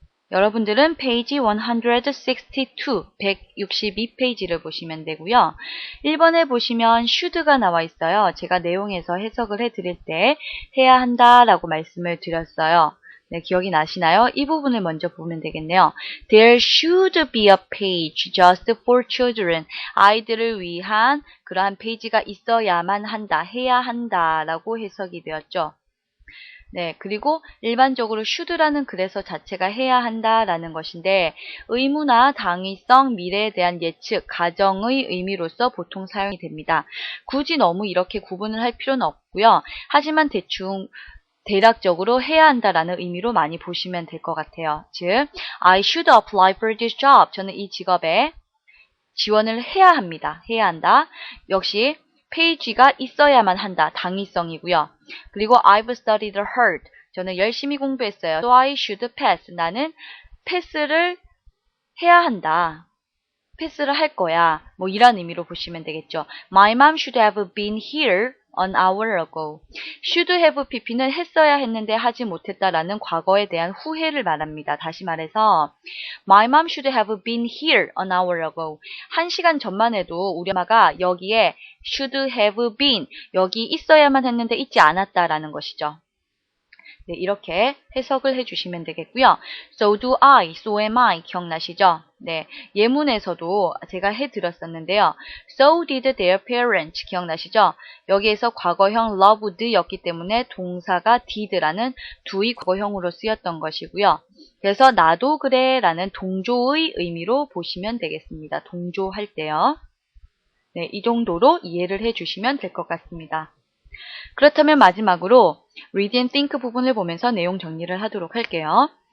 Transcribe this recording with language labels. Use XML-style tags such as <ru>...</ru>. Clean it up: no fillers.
<ko>여러분들은 페이지 162, 162페이지를 보시면 되고요. 1번에 보시면 should가 나와 있어요. 제가 내용에서 해석을 해드릴 때 해야 한다라고 말씀을 드렸어요. 네, 기억이 나시나요? 이 부분을 먼저 보면 되겠네요.</ko> <en>There should be a page just for children.</en> <ko>아이들을 위한 그러한 페이지가 있어야만 한다, 해야 한다라고 해석이 되었죠. 네, 그리고 일반적으로 should라는 그래서 자체가 해야 한다라는 것인데 의무나 당위성, 미래에 대한 예측, 가정의 의미로서 보통 사용이 됩니다. 굳이 너무 이렇게 구분을 할 필요는 없고요. 하지만 대략적으로 해야 한다라는 의미로 많이 보시면 될 것 같아요. 즉,</ko> <en>I should apply for this job.</en> <ko>저는 이 직업에 지원을 해야 합니다. 해야 한다. 역시 페이지가 있어야만 한다. 당위성이고요. 그리고</ko> <en>I've studied hard.</en> <ko>저는 열심히 공부했어요.</ko> <en>So I should pass.</en> <ko>나는 패스를 해야 한다. 패스를 할 거야. 이런 의미로 보시면 되겠죠.</ko> <en>My mom should have been here an hour ago.</en> <ko>should have pp는 했어야 했는데 하지 못했다라는 과거에 대한 후회를 말합니다. 다시 말해서</ko> <en>My mom should have been here an hour ago.</en> <ko>1시간 전만 해도 우리 엄마가 여기에</ko> <en>should have been,</en> <ko>여기 있어야만 했는데 있지 않았다라는 것이죠. 네, 이렇게 해석을 해주시면 되겠고요.</ko> <en>So do I, so am I</en> <ko>기억나시죠? 네, 예문에서도 제가 해드렸었는데요.</ko> <en>So did their parents</en> <ko>기억나시죠? 여기에서 과거형 loved였기 때문에 동사가 did라는 do의 과거형으로 쓰였던 것이고요. 그래서 나도 그래 라는 동조의 의미로 보시면 되겠습니다. 동조할 때요. 네, 이 정도로 이해를 해주시면 될 것 같습니다. 그렇다면 마지막으로 Read and Think 부분을 보면서 내용 정리를 하도록 할게요.</ko>